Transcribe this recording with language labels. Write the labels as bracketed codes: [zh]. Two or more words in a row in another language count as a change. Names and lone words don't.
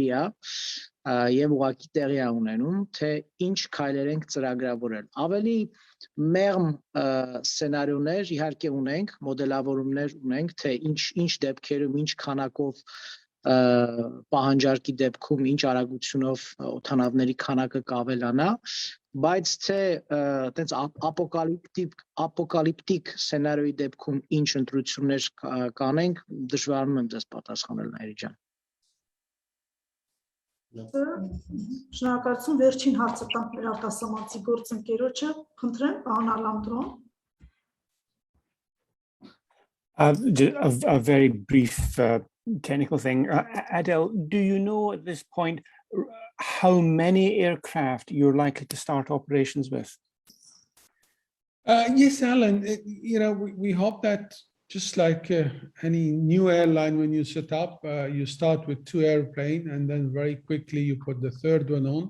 [hy] է եւ ուղղակի տեղի է ունենում, թե ինչ քայլեր ենք ծրագրավորել։ Ավելի մեղմ սցենարիոներ իհարկե ունենք, մոդելավորումներ ունենք, թե ինչ դեպքերում, ինչ քանակով պահանջարկի դեպքում ինչ արագությունով օդանավների քանակը կավելանա, բայց թե այտենց ապոկալիպտիկ սցենարիոյի դեպքում ինչ ընտրություններ կանենք, դժվարանում եմ ձեզ պատասխանել, Նայիրի ջան։ Շնորհակալություն, վերջին հարցը տանք մեր արտասահմանցի գործընկերոջը, խնդրեմ, պարոն Ալանդրոն։ [en] A very brief technical thing. Adele, do you know at this point how many aircraft you're likely to start operations with? Yes, Alan, we hope that just like any new airline, when you set up, you start with 2 airplanes and then very quickly you put the 3rd one on.